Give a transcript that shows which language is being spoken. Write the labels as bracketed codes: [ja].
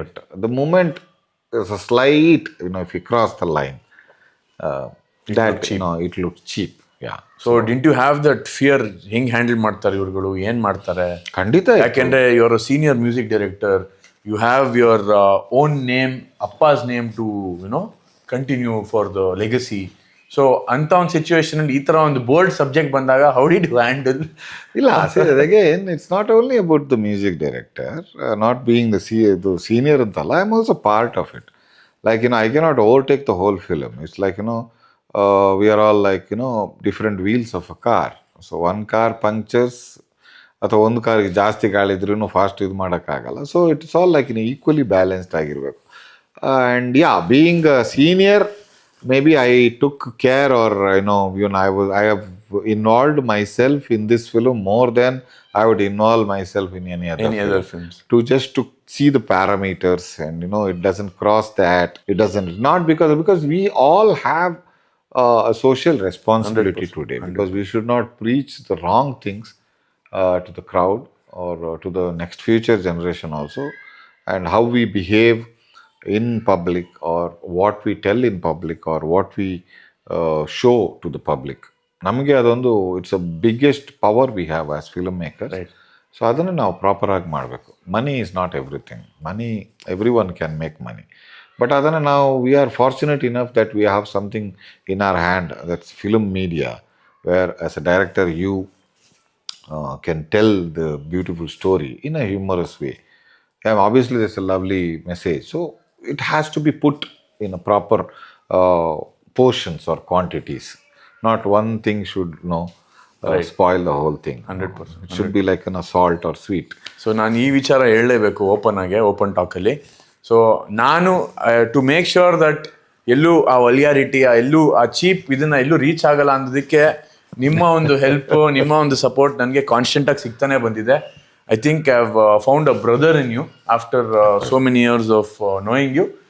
[en] But the moment there's a slight, if you cross the line, it looks cheap. So didn't you have that fear? [kn] ಹೆಂಗ್ handle ಮಾಡ್ತಾರೆ ಇವ್ರುಗಳು, ಏನ್ ಮಾಡ್ತಾರೆ? ಖಂಡಿತ. ಯಾಕೆಂದ್ರೆ [en] Your senior music director, you have your own name, ಅಪ್ಪಾಸ್ name to continue for the legacy. [kn] So ಅಂತ ಒಂದು situation ಅಲ್ಲಿ ಈ ತರ ಒಂದು ಬೋಲ್ಡ್ ಸಬ್ಜೆಕ್ಟ್ ಬಂದಾಗ [en] How did you handle? ಇಲ್ಲ, again it's not only about the music director not being the senior [kn] ಅಂತಲ್ಲ. [en] I am also part of it. Like, I cannot overtake the whole film. It's like, we are all like, different wheels of a car. So one car punctures, [kn] ಅಥವಾ ಒಂದು ಕಾರ್ಗೆ ಜಾಸ್ತಿ ಗಾಳಿದ್ರೂ fast ಇದು ಮಾಡೋಕ್ಕಾಗಲ್ಲ. [en] so it's all like equally balanced [kn] ಆಗಿರಬೇಕು. [en] And being a senior, maybe I took care or I have involved myself in this film more than I would involve myself in any other films. To see the parameters and it doesn't cross that. It doesn't, not because we all have a social responsibility 100%, today, because we should not preach the wrong things to the crowd or to the next future generation also, and how we behave in public or what we tell in public or what we show to the public. [kn] ನಮಗೆ ಅದೊಂದು [en] It's a biggest power we have as film maker. So [kn] ಅದನ್ನು ನಾವು ಪ್ರಾಪರಾಗಿ ಮಾಡಬೇಕು. [en] Money is not everything. Money, everyone can make money. But [kn] ಅದನ್ನು ನಾವು [en] We are fortunate enough that we have something in our hand, that's film media, whereas a director you can tell the beautiful story in a humorous way. Obviously there's a lovely message. So it has to be put in a proper portions or quantities. Not one thing should spoil the whole thing. 100%. It should be like salt or sweet. [kn] So ನಾನು ಈ ವಿಚಾರ ಹೇಳಲೇಬೇಕು open ಟಾಕಲ್ಲಿ. So ನಾನು [en] to make sure that [kn] ಎಲ್ಲೂ ಆ ವಲಿಯಾರಿಟಿ, ಎಲ್ಲೂ ಆ cheap ಇದನ್ನ ಎಲ್ಲೂ ರೀಚ್ ಆಗಲ್ಲ ಅನ್ನೋದಕ್ಕೆ ನಿಮ್ಮ ಒಂದು ಹೆಲ್ಪ್, ನಿಮ್ಮ ಒಂದು ಸಪೋರ್ಟ್ ನನಗೆ ಕಾನ್ಸ್ಟೆಂಟಾಗಿ ಸಿಗ್ತಾನೆ ಬಂದಿದೆ. [en] I think I have found a brother in you after so many years of knowing you.